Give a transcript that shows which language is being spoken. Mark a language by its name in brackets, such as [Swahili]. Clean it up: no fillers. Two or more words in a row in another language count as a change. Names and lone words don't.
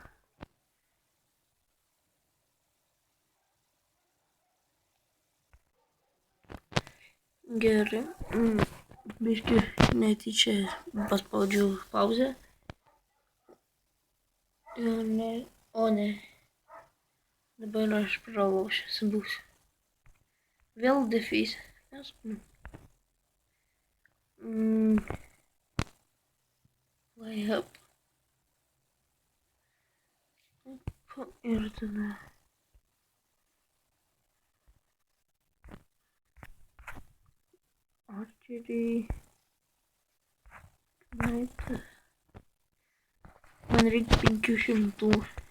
[Lithuanian] Gerai. Biškai netyčia paspaudžiau pauzę. O ne. Dabar aš pralaušęs būsiu. [English] Vėl defeat. Way up. [Lithuanian] Ir tada. Archery. Knight. Man reikia 500.